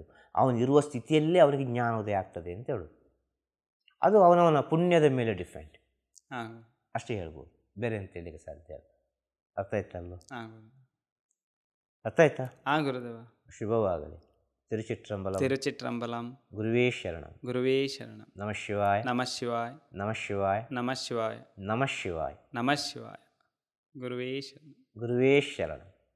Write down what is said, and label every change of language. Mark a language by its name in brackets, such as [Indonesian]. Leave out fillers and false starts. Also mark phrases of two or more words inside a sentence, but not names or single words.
[Kannada] ಅವನಿರುವ ಸ್ಥಿತಿಯಲ್ಲೇ ಅವನಿಗೆ ಜ್ಞಾನೋದಯ ಆಗ್ತದೆ ಅಂತ ಹೇಳೋದು. ಅದು ಅವನವನ ಪುಣ್ಯದ ಮೇಲೆ ಡಿಪೆಂಡ್. ಅಷ್ಟೇ ಹೇಳ್ಬೋದು, ಬೇರೆ ಅಂತ ಹೇಳಿಕ್ಕೆ ಸಾಧ್ಯ ಅಲ್ಲ. ಅರ್ಥ ಆಯ್ತಲ್ಲ? ಅರ್ಥ ಆಯ್ತಾ? ಶುಭವಾಗಲಿ. ತಿರುಚಿಟ್ರಂಬಲಂ. ತಿರುಚಿಟ್ರಂಬಲಂ. [Sanskrit] ಗುರುವೇ ಶರಣಂ. ಗುರುವೇ ಶರಣಂ. ನಮಃ ಶಿವಾಯ. ನಮಃ ಶಿವಾಯ. ನಮಃ ಶಿವಾಯ. ನಮಃ ಶಿವಾಯ. ನಮಃ ಶಿವಾಯ. ನಮಃ ಶಿವಾಯ. ಗುರುವೇ ಶರಣಂ. ಗುರುವೇ ಶರಣಂ.